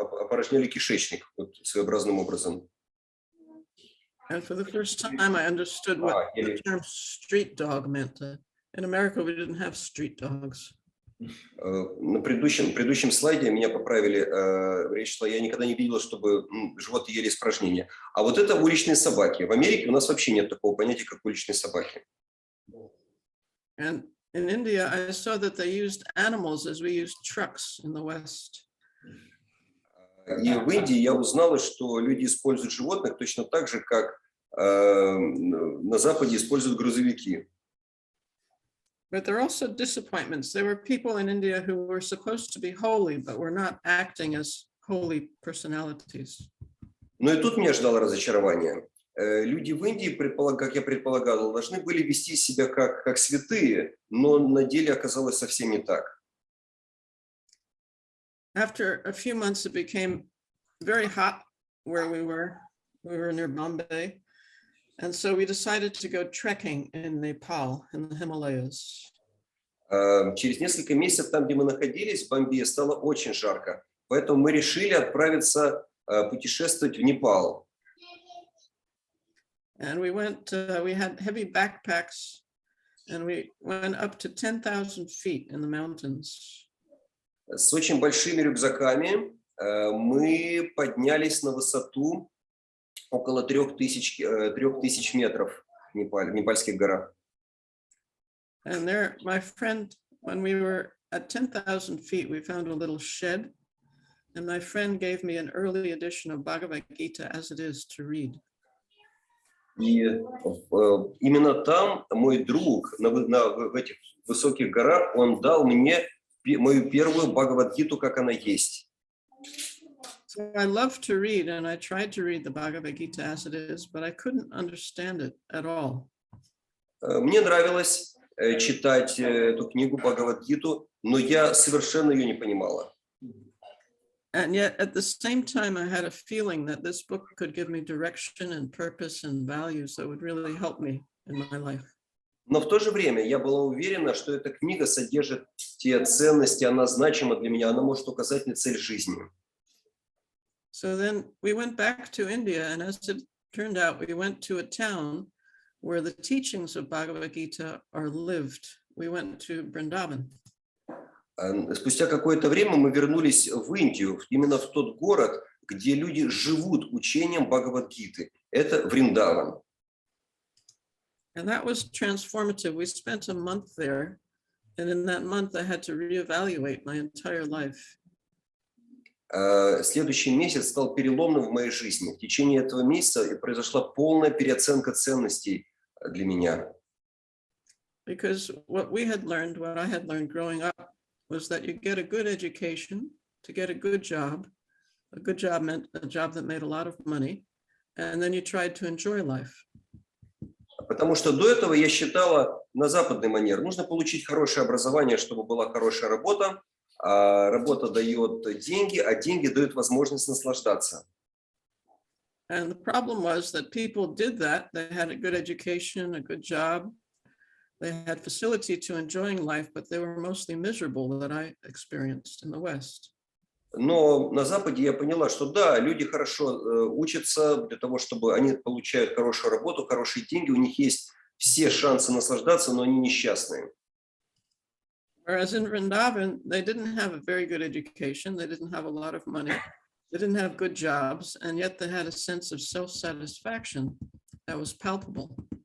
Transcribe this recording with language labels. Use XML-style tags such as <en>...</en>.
<ru>опорожняли кишечник вот, своеобразным образом.</ru> <en>And for the first time, I understood what the term street dog meant. In America, we didn't have street dogs.</en> <ru>На предыдущем слайде меня поправили, речь шла, я никогда не видела, чтобы животные ели испражнения. А вот это уличные собаки. В Америке у нас вообще нет такого понятия, как уличные собаки.</ru> <en>And in India, I saw that they used animals as we used trucks in the West.</en> <ru>И в Индии я узнала, что люди используют животных точно так же, как на Западе используют грузовики.</ru> <en>But there are also disappointments. There were people in India who were supposed to be holy, but were not acting as holy personalities.</en> <ru>Но и тут меня ждало разочарование. Люди в Индии, как я предполагал, должны были вести себя как святые, но на деле оказалось совсем не так.</ru> <en>After a few months, it became very hot where we were. We were near Bombay. And so we decided to go trekking in Nepal, in the Himalayas.</en> <ru>Через несколько месяцев там, где мы находились, в Бомбее, стало очень жарко. Поэтому мы решили отправиться путешествовать в Непал.</ru> <en>And we went, we had heavy backpacks, and we went up to 10,000 feet in the mountains.</en> <ru>С очень большими рюкзаками мы поднялись на высоту около 3000 метров в Непальских горах.</ru> <en>And there, my friend, when we were at 10,000 feet, we found a little shed, and my friend gave me an early edition of Bhagavad Gita as it is to read.</en> <ru>И именно там мой друг в этих высоких горах, он дал мне мою первую Бхагавад-гиту, как она есть.</ru> <en>So I love to read, and I tried to read the Bhagavad Gita as it is, but I couldn't understand it at all.</en> <ru>Мне нравилось читать эту книгу Бхагавад-гиту, но я совершенно ее не понимала.</ru> <en>And yet, at the same time, I had a feeling that this book could give me direction and purpose and values that would really help me in my life.</en> <ru>Но в то же время я была уверена, что эта книга содержит те ценности, она значима для меня, она может указать мне цель жизни.</ru> <en>So then we went back to India, and as it turned out, we went to a town where the teachings of Bhagavad Gita are lived. We went to Vrindavan.</en> <ru>Спустя какое-то время мы вернулись в Индию, именно в тот город, где люди живут учением Бхагавад-гиты. Это Вриндаван.</ru> <en>And that was transformative. We spent a month there, and in that month, I had to reevaluate my entire life.</en> <ru>Следующий месяц стал переломным в моей жизни. В течение этого месяца произошла полная переоценка ценностей для меня.</ru> <en>Because what I had learned growing up was that you get a good education to get a good job. A good job meant a job that made a lot of money, and then you tried to enjoy life.</en> <ru>Потому что до этого я считала на западный манер. Нужно получить хорошее образование, чтобы была хорошая работа. А работа дает деньги, а деньги дают возможность наслаждаться.</ru> <en>And the problem was that people did that. They had a good education, a good job. They had facility to enjoying life, but they were mostly miserable that I experienced in the West.</en> <ru>Но на Западе я поняла, что да, люди хорошо учатся для того, чтобы они получают хорошую работу, хорошие деньги, у них есть все шансы наслаждаться, но они несчастные.</ru> <en>Whereas in Vrindavan, they didn't have a very good education. They didn't have a lot of money. They didn't have good jobs, and yet they had a sense of self-satisfaction that was palpable.</en>